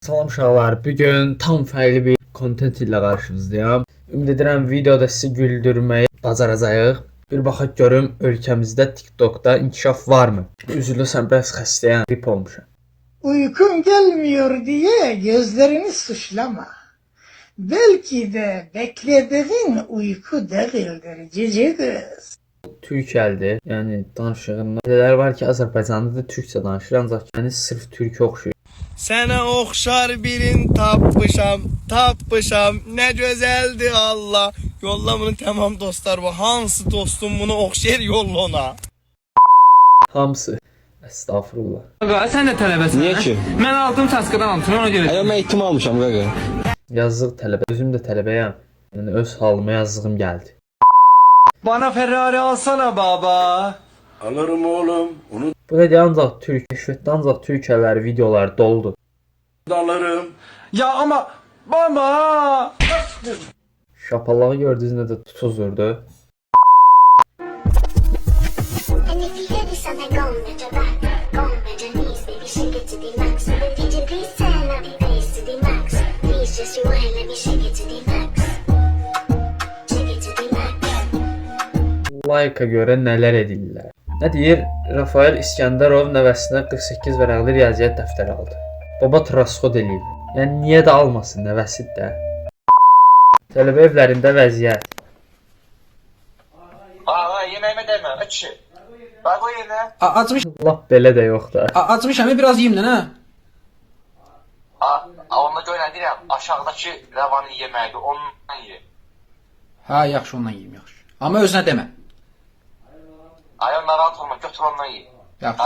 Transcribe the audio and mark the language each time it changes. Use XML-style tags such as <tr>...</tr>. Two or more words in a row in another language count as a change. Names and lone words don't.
<az>Salam uşaqlar, bugün tam fərqli bir kontent ilə qarşınızdayım. Ümid edirəm videoda sizi güldürməyi bacaracağıq. Bir baxaq görüm ölkəmizdə TikTok'da inkişaf varmı? Üzülürsən, bəs xəstəyəm, grip olmuşam.</az> <tr>Uykun gelmiyor diye gözlerini suçlama. Belki de beklediğin uyku değildir cici kız.</tr> <az>Türk əldir, yəni danışığında nələr var ki, Azərbaycanda da türkçə danışır, ancaq yəni sırf türk oxşuyur. Sənə oxşar birin tapmışam, nə gözəldir Allah. Yolla bunu tamam dostlar, bu hansı dostum bunu oxşayır yolla ona. Hamısı. Estağfurullah. Qaqa, sən də tələbəsən. Niyə ki? Mən aldım taskadan aldım, ona görə. Mən eğitim almışam qaqa. Yazıq tələbə. Özüm də tələbəyəm. Yəni öz halıma yazdığım gəldi.</az> <tr>Bana Ferrari alsana baba. Alırım oğlum, onu</tr> <az>Bu da ancaq türk, keşfətdə ancaq türk əlləri videoları doludur.</az> <tr>da alırım. Ya ama baba. Şapalağı gördüğünüzde de tutuzurdu.</tr> <en>And if you hear me something go with your back, go with your knees, baby, shake it to the max. So the DJ please turn up your bass to the max. Please just rewind, let me shake it to the max. Shake it to the max.</en> <az>Like'a görə nələr edirlər. Nə deyir? Rafael İskəndərov nəvəsinə 48 vərəqli riyaziyyat dəftəri aldı. Baba trasxod eləyib. Yəni niyə də almasın, nəvəsidir də. Tələbə evlərində vəziyyət.</az> <tr>Aa, yemeğime deme, aç. Bak o yerine.</tr> <az>Açmış, Lap belə də yox da. açmışam, biraz yiyeyim də, nə?</az> <tr>Onunla oynayacağım.</tr> <az>Aşağıdakı revanın yemeği, onunla ye. Ha, yaxşı, ondan yiyeyim, yaxşı. Amma özünə demə. Ayağın narahat olma, götür onunla ye. Yaxşı.</az>